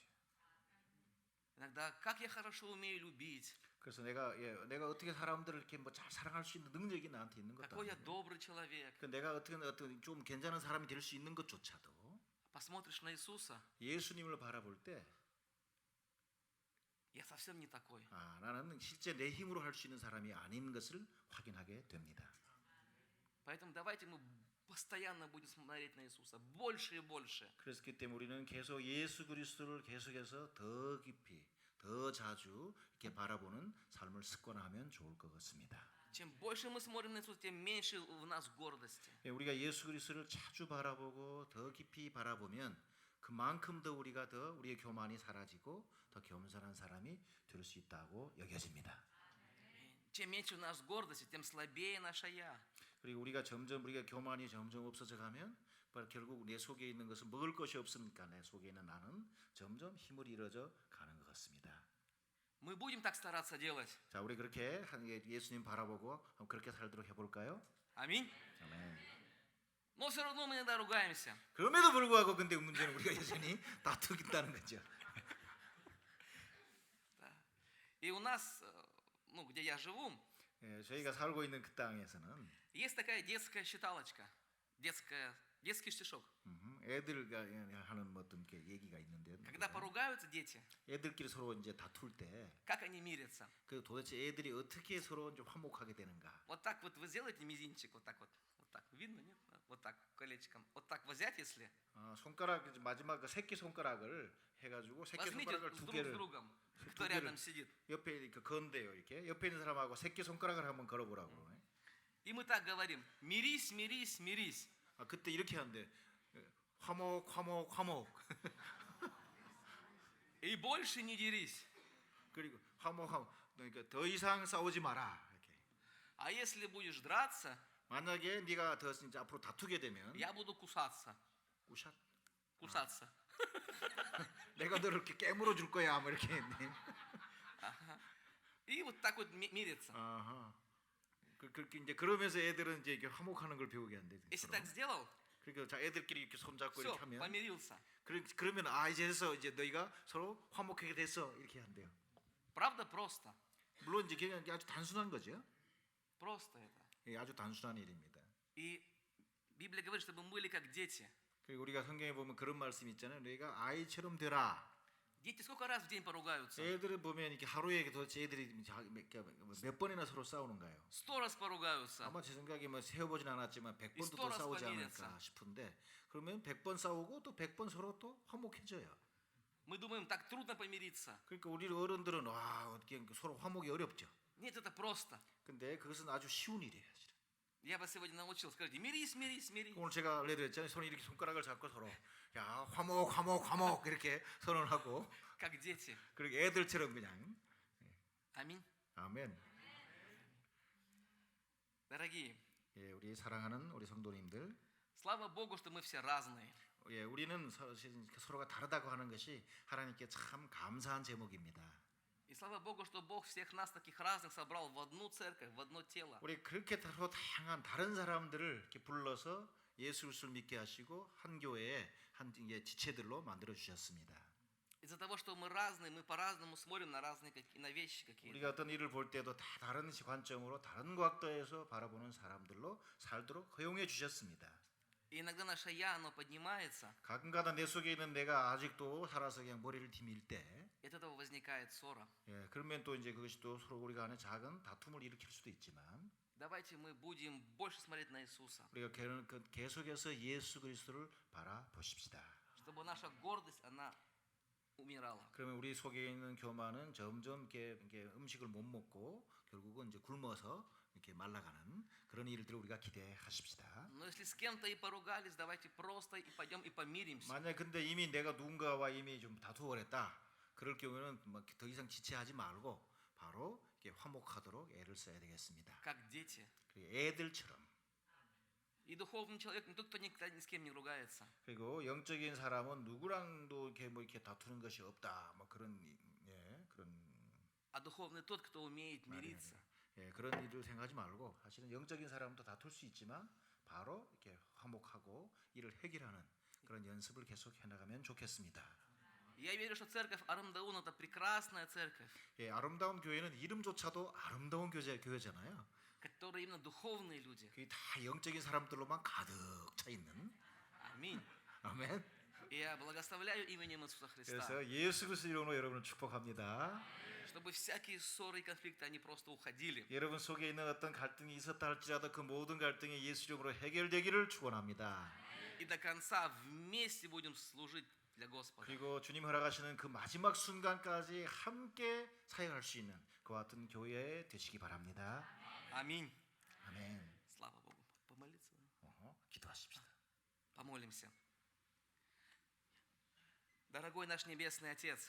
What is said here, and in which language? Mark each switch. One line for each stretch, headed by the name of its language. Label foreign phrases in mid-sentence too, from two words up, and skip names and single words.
Russian: Иногда, как я хорошо умею любить,
Korean: 그래서 내가 어떻게 사람들을 이렇게 뭐 잘 사랑할 수 있는 능력이 나한테 있는 것도
Russian: какой я
Korean: 아니고,
Russian: добрый человек.
Korean: 그 내가 어떤 좀 괜찮은 사람이 될 수 있는 것조차도
Russian: Посмотришь на Иисуса,
Korean: 예수님을 바라볼 때
Russian: я совсем не такой.
Korean: 나는 실제 내 힘으로 할 수 있는 사람이 아닌 것을 확인하게 됩니다.
Russian: Поэтому давайте мы постоянно будем смотреть на Иисуса, больше и больше.
Korean: 그래서 그때 우리는 계속 예수 그리스도를 계속해서 더 깊이, 더 자주 이렇게 바라보는 삶을 습관하면 좋을 것 같습니다.
Russian: Чем больше мы смотрим на Иисуса, тем меньше в нас гордости.
Korean: 우리가 예수 그리스도를 자주 바라보고 더 깊이 바라보면 그만큼 더 우리의 교만이 사라지고 더 겸손한 사람이 될 수 있다고 여겨집니다.
Russian: Чем меньше у нас гордости, тем слабее наше «я».
Korean: 그리고 우리가 교만이 점점 없어져 가면 결국 내 속에 있는 것은 먹을 것이 없으니까 내 속에 있는 나는 점점 힘을 잃어져 가는 것 같습니다.
Russian: Мы будем так стараться делать.
Korean: 자, 우리 그렇게 예수님 바라보고 그렇게 살도록 해볼까요?
Russian: Аминь.
Korean: 아멘.
Russian: Но все равно мы иногда ругаемся.
Korean: 그럼에도 불구하고 근데 문제는 우리가 여전히 다투고 있다는 거죠.
Russian: Да. И у нас, где я живу,
Korean: 저희가 살고 있는 그 땅에서는
Russian: есть такая детская считалочка, детский стишок.
Korean: 애들과 하는 어떤 얘기가 있는데,
Russian: Когда поругаются дети,
Korean: 애들끼리 서로 이제 다툴 때,
Russian: как они мирятся?
Korean: 그 도대체 애들이 어떻게 서로 좀 화목하게 되는가?
Russian: Вот так вот вы сделаете мизинчик, вот так, видно, нет? Вот так, колечком. Вот так взять, если,
Korean: 손가락 이제 마지막 그 새끼 손가락을 해가지고 새끼
Russian: возьмите
Korean: 손가락을
Russian: с
Korean: 두
Russian: друг с
Korean: 개를
Russian: другом,
Korean: 두
Russian: кто
Korean: 개를
Russian: рядом сидит.
Korean: 옆에 이렇게 건대요, 이렇게 옆에 있는 사람하고 새끼 손가락을 한번 걸어보라고.
Russian: И мы так говорим, мирись, мирись, мирись.
Korean: 그때 이렇게 하는데 화목, 화목, 화목.
Russian: И больше не дерись.
Korean: 그리고 화목, 화목. 그러니까 더 이상 싸우지 마라. 이렇게.
Russian: А если будешь драться,
Korean: 만약에 네가 더 진짜 앞으로 다투게 되면
Russian: я буду кусаться.
Korean: 우샷.
Russian: Кусаться.
Korean: 내가 너를 이렇게 깨물어 줄 거야. 뭐 이렇게 했네.
Russian: И вот так вот мириться.
Korean: 아하. 그렇게 이제 그러면서 애들은 이제 이렇게 화목하는 걸 배우게 한대.
Russian: Если так сделал,
Korean: 그러니까 자 애들끼리 이렇게 손잡고
Russian: все,
Korean: 이렇게 하면
Russian: помирился.
Korean: 그러면 이제 해서 이제 너희가 서로 화목하게 됐어 이렇게 한대요.
Russian: Правда, просто.
Korean: 물론 이제 그냥 아주 단순한 거죠.
Russian: Просто это.
Korean: 아주 단순한 일입니다.
Russian: И Библия говорит, чтобы мы были как дети.
Korean: 그리고 우리가 성경에 보면 그런 말씀이 있잖아요. 너희가 아이처럼 되라.
Russian: Дети сколько раз в день поругаются?
Korean: 애들을 보면 이렇게 하루에 도대체 애들이 몇 번이나 서로 싸우는가요?
Russian: 100 раз поругаются.
Korean: 아마 제 생각에 뭐 세어보진 않았지만 100번도 더 싸우지 않을까 싶은데 그러면 100번 싸우고 또 100번 서로 또 화목해져요.
Russian: Мы думаем, так трудно помириться.
Korean: 그러니까 우리 어른들은 어떻게 서로 화목이 어렵죠.
Russian: Нет, это просто.
Korean: 근데 그것은 아주 쉬운 일이에요.
Russian: Я вас сегодня научил. Скажите, мирись, мирись, мирись.
Korean: 오늘 제가 원래도 했잖아요. 손이 이렇게 손가락을 잡고 서로 야 화목 화목 화목 이렇게 선언하고
Russian: Как дети.
Korean: 그리고 애들처럼 그냥
Russian: Аминь.
Korean: 아멘.
Russian: Дорогие,
Korean: 우리 사랑하는 우리 성도님들,
Russian: слава Богу, что мы все разные.
Korean: 우리는 서로가 다르다고 하는 것이 하나님께 참 감사한 제목입니다.
Russian: И слава Богу, что Бог всех нас таких разных собрал в одну церковь, в одно тело.
Korean: 우리 그렇게 서로 다양한 다른 사람들을 이렇게 불러서 예수 그리스도를 믿게 하시고 한 교회에 한 지체들로 만들어 주셨습니다.
Russian: Из-за того, что мы разные, мы по-разному смотрим на разные на вещи какие-то.
Korean: 우리가 어떤 일을 볼 때도 다 다른 관점으로 다른 각도에서 바라보는 사람들로 살도록 허용해 주셨습니다.
Russian: И иногда наше «я», оно поднимается,
Korean: 가끔가다 내 속에 있는 내가 아직도 살아서 그냥 머리를 디밀 때,
Russian: и от этого возникает ссора.
Korean: 그러면 또 이제 그것이 또 서로 우리가 안에 작은 다툼을 일으킬 수도 있지만,
Russian: Давайте мы будем больше смотреть на Иисуса,
Korean: 우리가 계속해서 예수 그리스도를 바라보십시다.
Russian: чтобы наша гордость, она умирала.
Korean: 그러면 우리 속에 있는 교만은 점점 이렇게 음식을 못 먹고 결국은 이제 굶어서 이렇게 말라가는 그런 일들을 우리가 기대하십시다.
Russian: Но если с кем-то и поругались, давайте просто и пойдем и помиримся.
Korean: 만약 근데 이미 내가 누군가와 이미 좀 다투어버렸다. 그럴 경우에는 뭐 더 이상 지체하지 말고 바로 이렇게 화목하도록 애를 써야 되겠습니다.
Russian: Как дети.
Korean: 그리고 애들처럼.
Russian: И духовный человек не тот, кто никогда ни с кем не ругается.
Korean: 그리고 영적인 사람은 누구랑도 이렇게 뭐 이렇게 다투는 것이 없다. 뭐 그런 그런
Russian: А духовный тот, кто умеет мириться.
Korean: 그런 일을 생각하지 말고 사실은 영적인 사람도 다툴 수 있지만 바로 이렇게 화목하고 이를 해결하는 그런 연습을 계속 해나가면 좋겠습니다.
Russian: Я верю, что церковь Арамдаун это прекрасная церковь,
Korean: 아름다운 교회는 이름조차도 아름다운 교회잖아요.
Russian: которая именно духовные люди.
Korean: 그게 다 영적인 사람들로만 가득 차 있는.
Russian: Аминь.
Korean: 아멘.
Russian: И я благословляю именем Иисуса Христа,
Korean: 그래서 예수 그리스도 이름으로 여러분을 축복합니다.
Russian: чтобы всякие ссоры и конфликты, они просто уходили.
Korean: 여러분 속에 있는 어떤 갈등이 있었다 할지라도 그 모든 갈등이 예수 이름으로 해결되기를 축원합니다.
Russian: И до конца вместе будем служить для Господа.
Korean: 그리고 주님 허락하시는 그 마지막 순간까지 함께 사역할 수 있는 그와 같은 교회 되시기 바랍니다.
Russian: Аминь.
Korean: 아멘.
Russian: Слава Богу. Помолиться.
Korean: 기도하십시다.
Russian: Помолимся. Дорогой наш Небесный Отец,